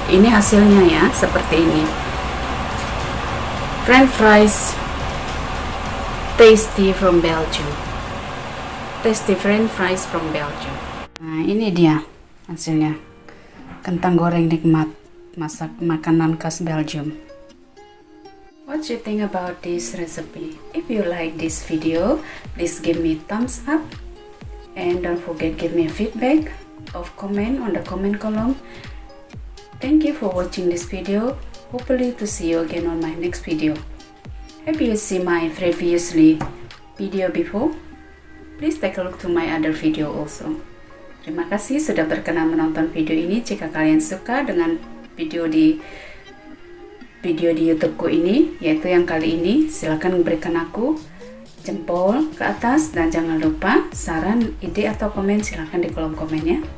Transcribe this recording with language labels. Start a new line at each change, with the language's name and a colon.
Indonesian: Ini hasilnya ya, seperti ini.
English: French fries tasty from Belgium. Tasty French fries from Belgium.
Indonesian: Nah, ini dia hasilnya. Kentang goreng nikmat, masak makanan khas Belgium.
English: What you think about this recipe? If you like this video, please give me thumbs up and don't forget give me a feedback of comment on the comment column. Thank you for watching this video. Hopefully to see you again on my next video. Have you seen my previously video before? Please take a look to my other video also.
Indonesian: Terima kasih sudah berkenan menonton video ini. Jika kalian suka dengan video di YouTubeku ini, yaitu yang kali ini, silahkan berikan aku jempol ke atas dan jangan lupa saran, ide atau komen silahkan di kolom komennya.